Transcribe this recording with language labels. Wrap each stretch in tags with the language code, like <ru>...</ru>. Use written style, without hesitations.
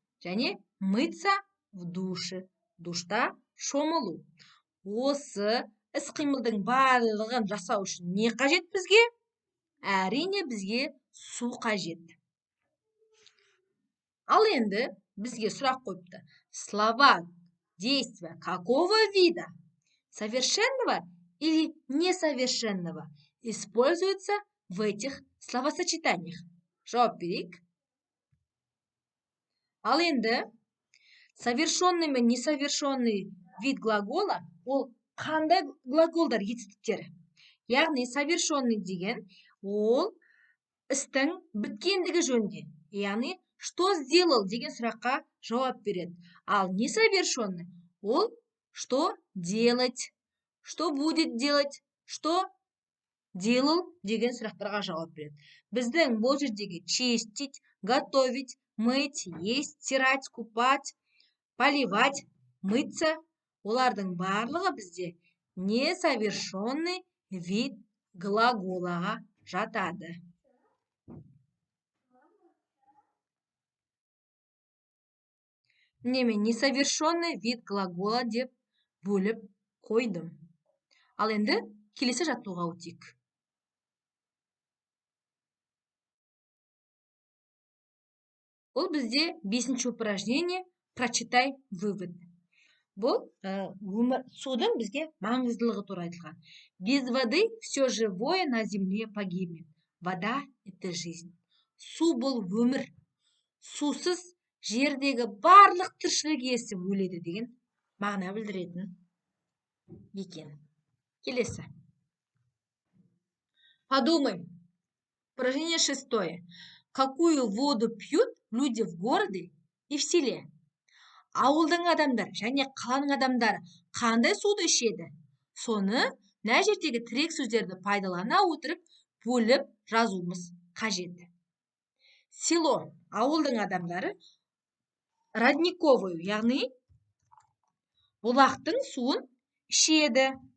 <kk>Және</kk> <ru>мыться в душе.</ru> <kk>Душта шомылу. Осы іс-қимылдың барлығын жасау үшін не қажет бізге? Әрине бізге су қажет. Ал енді бізге сұрақ қойыпты.</kk> <ru>Слова, действия какого вида? Совершенного или несовершенного используются в этих словосочетаниях?</ru> <kk>Жауап берейік. Ал енді совершенный мен несовершенный вид глагола ол қандай глаголдар, етістіктері? Яғни совершенный деген ол істің біткендігі жөнінде. Яғни</kk> <ru>что сделал</ru> <kk>деген сұраққа жауап береді. Ал несовершенный ол</kk> <ru>что делать, что будет делать, что делал</ru> <kk>деген сұрақтарға жауап береді. Біздің бұл жердегі</kk> <ru>чистить, готовить, мыть, есть, стирать, купать, поливать, мыться,</ru> <kk>олардың барлығы бізде</kk> <ru>несовершенный вид</ru> <kk>глаголаға жатады. Немен несовершенный вид глагола деп бөліп қойдым. Ал енді келесі жаттығуға өтейік. Ол бізде 5-ші</kk> <ru>упражнение прочитай вывод.</ru> <kk>Бұл судың бізге маңыздылығы туралы айтылған.</kk> <ru>Без воды все живое на земле погибнет. Вода – это жизнь.</ru> <kk>Су бұл өмір. Сусыз жердегі барлық тіршілік иесі өледі деген мағына білдіретін екен. Келесі.</kk> <ru>Подумай. Упражнение 6. Какую воду пьют люди в городе и в селе.</ru> <kk>Ауылдың адамдары және қаланың адамдары қандай суды ішеді? Соны мына жердегі тірек сөздерді пайдалана отырып бөліп жазуымыз қажет. Село, ауылдың адамдары родниковую, яғни бұлақтың суын ішеді.</kk>